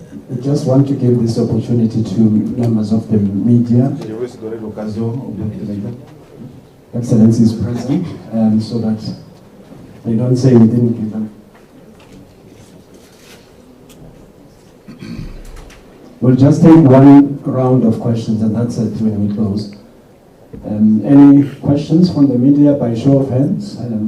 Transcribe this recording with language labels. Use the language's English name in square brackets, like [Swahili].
[English] We just want to give this opportunity to members of the media. [French] Je veux donner l'occasion aux médias. [English] Excellency is present, so that they don't say we didn't give them. We'll just take one round of questions, and that's it when we close. Any questions from the media by show of hands?